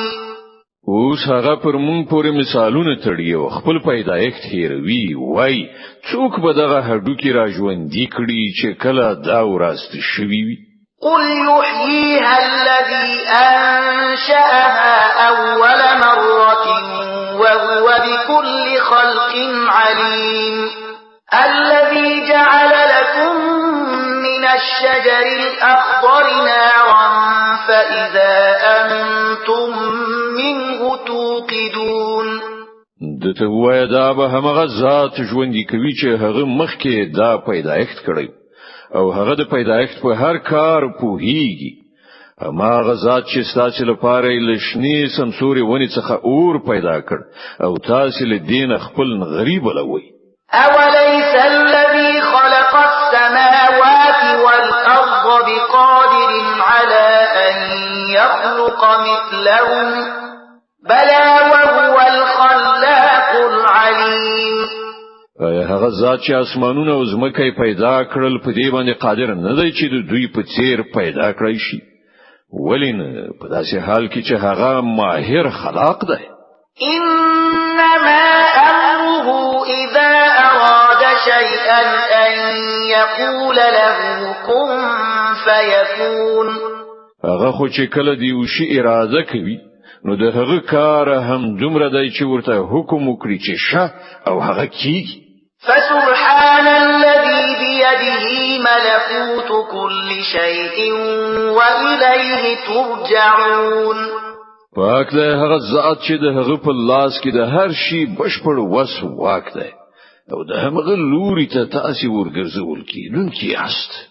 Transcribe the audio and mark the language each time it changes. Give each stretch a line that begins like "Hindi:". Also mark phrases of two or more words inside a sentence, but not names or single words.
Pashto: اوس هغه پر مونږ پورې مثالونه تړي او خپل پیدایښت هیروي وای څوک به دغه هډوکی را ژوندۍ کړي چې کله دا ورست شوي وي
Arabic: قل يحييها الذي أنشأها أول مرة وهو بكل خلق عليم الذي جعل لكم من الشجر الأخضر نارا فإذا أنتم منه توقدون
Pashto: دته وای دا به همغه ذات ژوندۍ کوي چې هغه مخکې دا پیدایښت کړی او هغه د پیدایښت په هر کار پوهیږي هغه ذات چې ستاسو لپاره لښنی سمسوري ونی څخه اور پیدا کړ او تاسو له دین خپل غریب لوي
Arabic: أوليس الذي خلق السماوات والأرض بقادر على أن يخلق مثلهم بلى وهو الخلاق العليم
Pashto: آیا هغه ذات چې اسمانونه او ځمکه پیدا کړل په دې باندې قادر نه دی چې دوی په څیر پیدا کړی شي ولین په داسې حال کې چې هغه ماهر خلاق دی.
Arabic: إنما أمره إذا أراد شيئا أن يقول له كن فيكون.
Pashto: هغه خو چې کله دی وشي اراده کوي نو د هغه کار هم دومره دی چې ورته حکم وکړي چې شه او هغه کیږي.
Arabic: فسبحان الذي بيده ملكوت كل شيء وإليه ترجعون.
Pashto: پاک دی هغه ذات چې د هغه په لاس کې د هر شي بشپړ وس واک دی او د هغه لوري ته تاسو ورګرځول کیدونکي یاست.